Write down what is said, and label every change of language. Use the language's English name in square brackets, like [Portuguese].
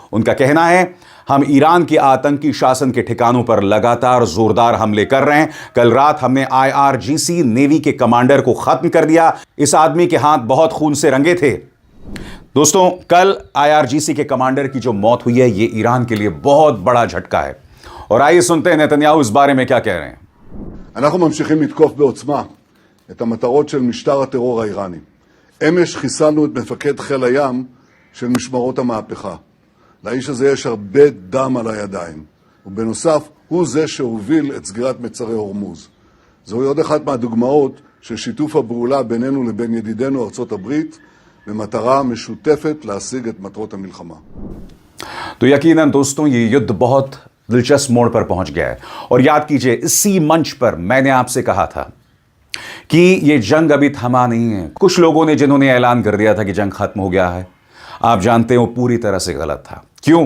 [Hindi] उनका कहना है हम ईरान के आतंकी शासन के ठिकानों पर लगातार जोरदार हमले कर रहे हैं। कल रात हमने IRGC नेवी के कमांडर को खत्म कर दिया। इस आदमी के हाथ बहुत खून से रंगे थे। दोस्तों, कल IRGC के कमांडर की जो मौत हुई है, यह ईरान के लिए बहुत बड़ा झटका है। और आइए सुनते हैं नेतन्याहू इस बारे में क्या कह रहे हैं। [Hebrew] אנחנו ממשיכים לתקוף בעוצמה את המטרות של משטר הטרור האיראני. אמש חיסלנו את מפקד חיל הים של משמרות המהפכה. לאיש הזה יש הרבה דם על הידיים, ובנוסף הוא זה שהוביל את סגירת מצרי הורמוז. זוהי עוד אחת מהדוגמאות של שיתוף הפעולה בינינו לבין ידידינו ארצות הברית במטרה משותפת להשיג את מטרות המלחמה. [Hindi] तो यकीनन दोस्तों, ये युद्ध बहुत दिलचस्प मोड़ पर पहुंच गया है। और याद कीजिए, इसी मंच पर मैंने आपसे कहा था कि यह जंग अभी थमा नहीं है। कुछ लोगों ने जिन्होंने ऐलान कर दिया था कि जंग खत्म हो गया है, आप जानते हैं वो पूरी तरह से गलत था। क्यों?